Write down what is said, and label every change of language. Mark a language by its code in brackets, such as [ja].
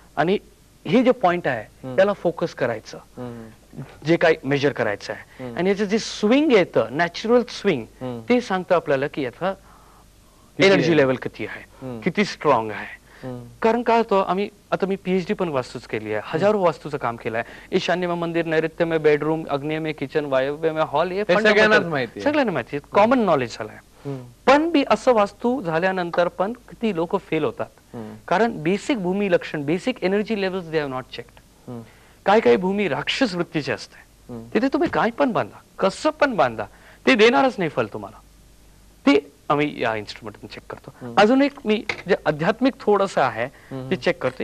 [mr] आणि हे जे पॉइंट आहे त्याला फोकस करायचं, जे काही मेजर करायचं आहे. आणि याचं जे स्विंग येतं, नॅचरल स्विंग, ते सांगतं आपल्याला की याचा एनर्जी लेवल किती आहे, किती स्ट्रॉंग आहे. कारण काय होतं, आम्ही आता मी पीएचडी पण वास्तूच केली आहे, हजारो वास्तूचं काम केलं आहे. [hi] ईशान्य में मंदिर, नैऋत्य में बेडरूम, अग्नेय में किचन, वायव्य में हॉल, [mr] हे सगळ्यांना माहिती, कॉमन नॉलेज झालंय. पण बी असं वास्तू झाल्यानंतर पण किती लोक फेल होतात, कारण बेसिक भूमी लक्षण, basic energy levels [en] They have not checked. [mr] काही भूमी राक्षस वृत्तीची असते, तिथे तुम्ही काय पण बांधा, कसं पण बांधा, ते देणारच नाही फल तुम्हाला. ते आम्ही या इन्स्ट्रुमेंट चेक करतो. अजून एक मी जे आध्यात्मिक थोडस आहे ते चेक करतो.